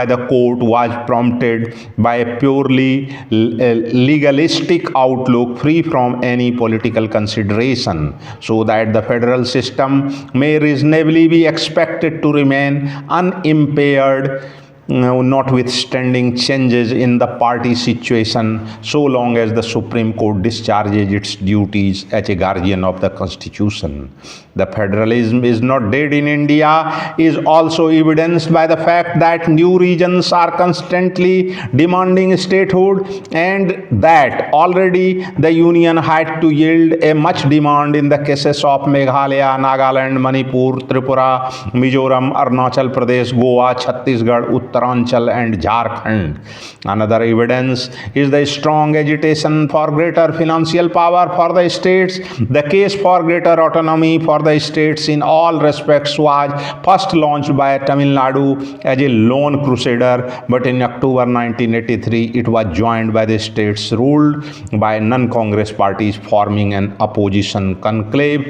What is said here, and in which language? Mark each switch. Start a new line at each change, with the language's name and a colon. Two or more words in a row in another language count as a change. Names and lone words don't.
English: the court was prompted by a purely legalistic outlook free from any political consideration, so that the federal system may reasonably be expected to remain unimpaired notwithstanding changes in the party situation, so long as the Supreme Court discharges its duties as a guardian of the Constitution. The federalism is not dead in India is also evidenced by the fact that new regions are constantly demanding statehood, and that already the union had to yield a much demand in the cases of Meghalaya, Nagaland, Manipur, Tripura, Mizoram, Arunachal Pradesh, Goa, Chhattisgarh, Uttaranchal, and Jharkhand. Another evidence is the strong agitation for greater financial power for the states. The case for greater autonomy for the states in all respects was first launched by Tamil Nadu as a lone crusader, but in October 1983 it was joined by the states ruled by non-Congress parties, forming an opposition conclave.